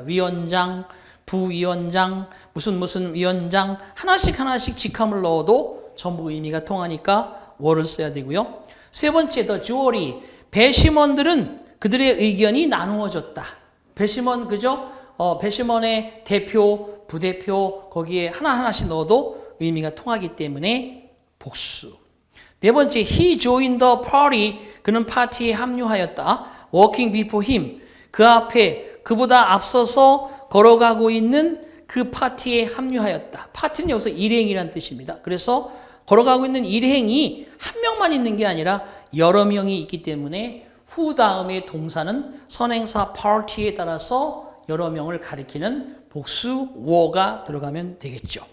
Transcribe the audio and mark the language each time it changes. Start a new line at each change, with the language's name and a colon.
Korean: 위원장, 부위원장, 무슨 위원장 하나씩 직함을 넣어도 전부 의미가 통하니까 were 써야 되고요. 세 번째, 더 주어리 배심원들은 그들의 의견이 나누어졌다. 배심원 그죠? 배심원의 대표, 부대표 거기에 하나씩 넣어도 의미가 통하기 때문에 복수.
English: 네 번째, he joined the party.
Korean: 그는 파티에 합류하였다.
English: walking before him.
Korean: 그 앞에 그보다 앞서서 걸어가고 있는 그 파티에 합류하였다. 파티는 여기서 일행이라는 뜻입니다. 그래서 걸어가고 있는 일행이 한 명만 있는 게 아니라 여러 명이 있기 때문에 후 다음에 동사는 선행사 party에 따라서 여러 명을 가리키는 복수 were가 들어가면 되겠죠.